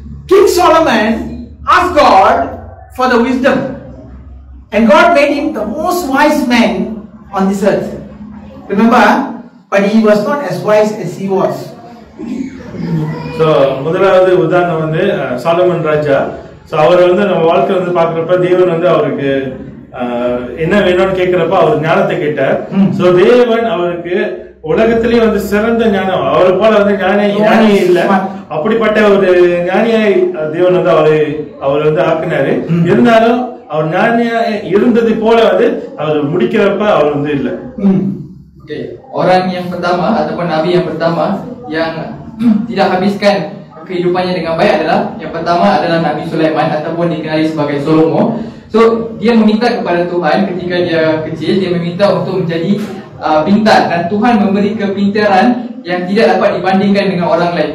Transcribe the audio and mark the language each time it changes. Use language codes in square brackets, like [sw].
[en] King Solomon asked God for the wisdom, and God made him the most wise man on this earth. Remember, but he was not as wise as he was. [ta] So முதலாவது உதாரணம் வந்து சாலமன் ராஜா. So அவர் வந்து நம்ம வாழ்க்கை வந்து பார்க்கறப்ப தேவன் வந்து அவருக்கு என்ன வேணும்னு கேட்கிறப்ப அவர் ஞானத்தை கேட்டார். So தேவன் அவருக்கு உலகத்திலேயே வந்து சிறந்த ஞானம், அவரை போல வந்து ஞானி இல்ல, அப்படிப்பட்ட ஒரு ஞானியை தேவன் வந்து அவர் வந்து ஆக்கினாரு. இருந்தாலும் அவர் ஞானியா இருந்தது போல வந்து அவர் முடிக்கிறப்ப அவர் வந்து இல்ல. [en] Okay. [ms] Orang yang pertama ataupun nabi yang pertama yang tidak habiskan kehidupannya dengan baik adalah, yang pertama adalah Nabi Sulaiman ataupun dikenali sebagai Solomo. So dia meminta kepada Tuhan ketika dia kecil, dia meminta untuk menjadi pintar, dan Tuhan memberi kepintaran yang tidak dapat dibandingkan dengan orang lain.